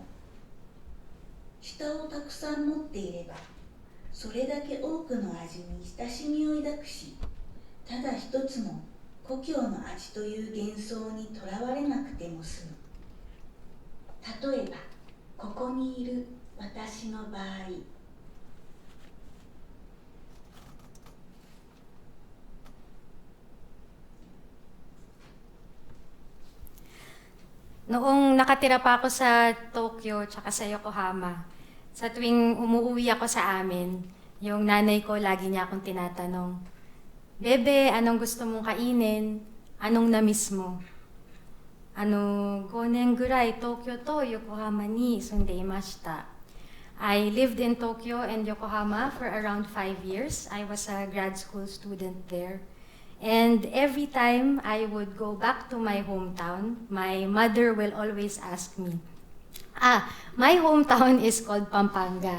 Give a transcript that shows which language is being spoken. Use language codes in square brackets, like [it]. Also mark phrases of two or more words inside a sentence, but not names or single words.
[ja] 舌をたくさん持っていればそれだけ多くの味に親しみを抱くし、ただ一つの故郷の味という幻想にとらわれなくても済む。例えばここにいる私の場合。 [tl] Noong nakatira pa ako sa Tokyo tsaka sa Yokohama, sa tuwing umuwi ako sa amin, yung nanay ko lagi niya akong tinatanong, Bebe, anong gusto mong kainin? Anong na-miss mo? [ja] 5 年ぐらい東京と横浜に住んでいました。 [en] I lived in Tokyo and Yokohama for around 5 years. I was a grad school student there. And every time I would go back to my hometown, my mother will always ask me, my hometown is called Pampanga.